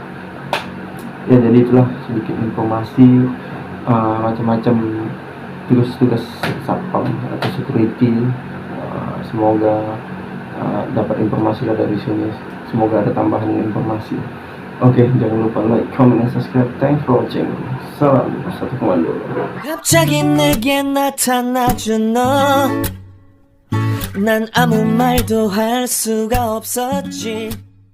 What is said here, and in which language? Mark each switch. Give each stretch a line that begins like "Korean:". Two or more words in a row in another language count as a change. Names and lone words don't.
Indonesian: Ya jadi itulah sedikit informasi macam-macam tugas-tugas satpam atau security. Semoga dapat informasi dari sini. Semoga ada tambahan informasi. Oke, jangan lupa
English: like, comment, and subscribe. Thanks for watching.
Indonesian: Salam satu komando.
Korean: 갑자기 내게 나타나준 너, 난 아무 말도 할 수가 없었지.